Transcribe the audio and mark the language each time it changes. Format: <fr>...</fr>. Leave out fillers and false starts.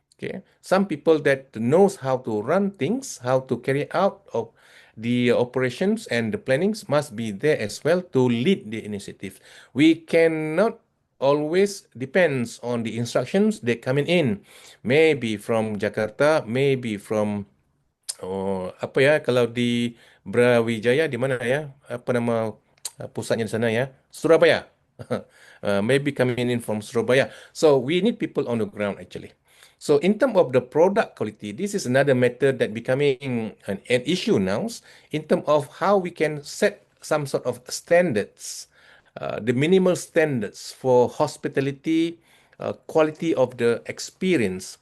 <en>Okay, some people that knows how to run things, how to carry out of the operations and the plannings must be there as well to lead the initiative. We cannot always depends on the instructions that coming in, maybe from Jakarta, maybe from</en> <id>apa ya, kalau di Brawijaya di mana ya? Apa nama pusatnya di sana ya?</id> <en>Surabaya. Maybe coming in from Surabaya. So we need people on the ground actually. So in terms of the product quality, this is another method that becoming an issue now in terms of how we can set some sort of standards, the minimal standards for hospitality, quality of the experience.</en>